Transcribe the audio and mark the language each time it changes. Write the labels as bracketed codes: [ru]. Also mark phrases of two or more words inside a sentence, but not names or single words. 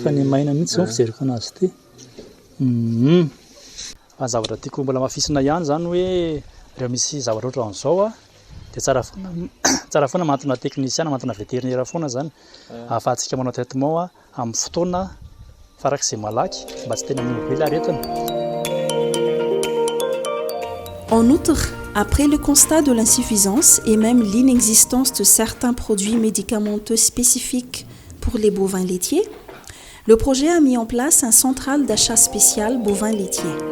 [mg] fa nimaina mihitsy zao fijeriko anazy ity. Fa zavatra tiako mbola mafisina ihany zany hoe rehefa misy zavatra ohatran'izao dia tsara foana mantona teknisiana mantona vétérinaire foana zany ahafahantsika manao traitement amin'ny fotoana farak'izay malaky mba tsy tena minobe ilay aretina. [fr] En outre, après le constat de l'insuffisance et même l'inexistence de certains produits médicamenteux spécifiques pour les bovins laitiers, le projet a mis en place un central d'achat spécial bovins laitiers.